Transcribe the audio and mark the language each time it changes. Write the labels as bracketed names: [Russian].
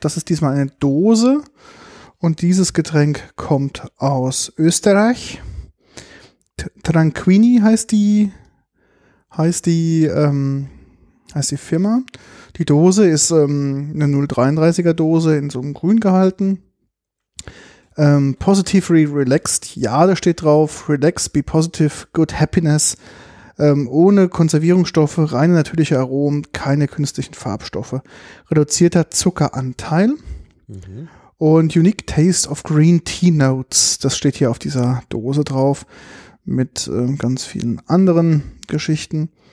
[German] Das ist diesmal eine Dose. Und dieses Getränk kommt aus Österreich. Tranquini heißt die Firma. Die Dose ist eine 0,33er Dose in so einem Grün gehalten. [English] Positively relaxed. [German] Ja, da steht drauf. [English] Relax, be positive, good happiness. [German] Ohne Konservierungsstoffe, reine natürliche Aromen, keine künstlichen Farbstoffe, reduzierter Zuckeranteil und [English] unique taste of green tea notes. [German] Das steht hier auf dieser Dose drauf mit ganz vielen anderen Geschichten.